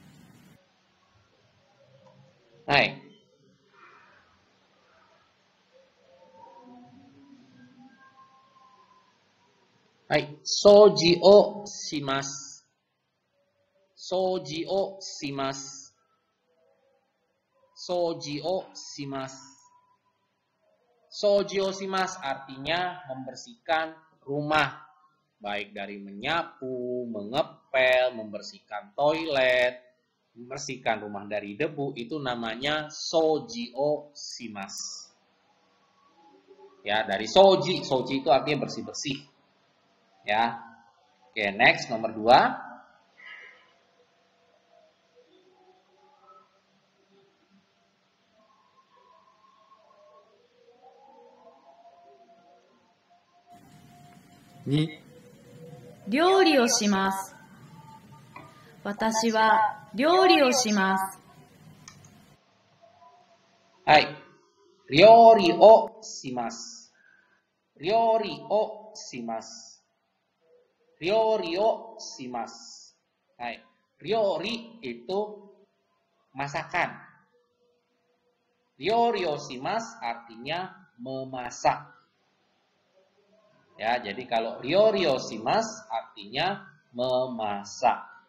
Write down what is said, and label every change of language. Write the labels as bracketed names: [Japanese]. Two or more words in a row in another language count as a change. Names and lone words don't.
[Japanese] はい。はい。掃除をします。掃除をします。掃除をします。掃除をします [Indonesian] artinya membersihkan rumah, baik dari menyapu, mengepel, membersihkan toilet, membersihkan rumah dari debu, itu namanya [Japanese] 掃除をします. [Indonesian] Ya, dari soji, soji itu artinya bersih-bersih. Ya. Oke, next nomor 2. [Japanese] 料理をします。私は料理をします。はい。料理をします。料理をします。料理をします。 [Indonesian] はい。Ryori itu masakan. [Japanese] 料理をします [Indonesian] artinya memasak. Ya, jadi kalau [Japanese] 料理をします [Indonesian] artinya memasak.